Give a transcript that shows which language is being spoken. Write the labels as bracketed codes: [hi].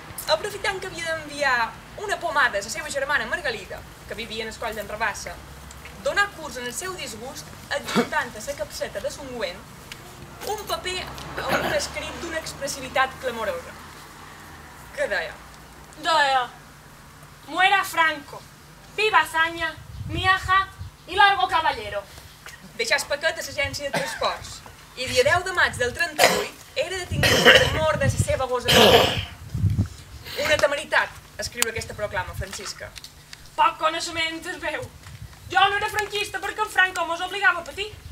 [ca] Aprofitant que havia d'enviar una pomada a la seva germana Margalida, que vivia en el coll d'en Rabassa, donar curs en el seu disgust, adjuntant a la capseta de l'ungüent un paper amb un escrit d'una expressivitat clamorosa. Què deia? Deia: [es] muera Franco, viva Azaña, mi aja y largo caballero. [ca] Deixar el paquet a l'agència de transports, i dia 10 de maig del 38 era detingut per mort de la seva gosadora. Una temeritat, escriure aquesta proclama, Francisca. Poc coneixement es veu. Jo no era franquista perquè en Franco mos obligava a patir.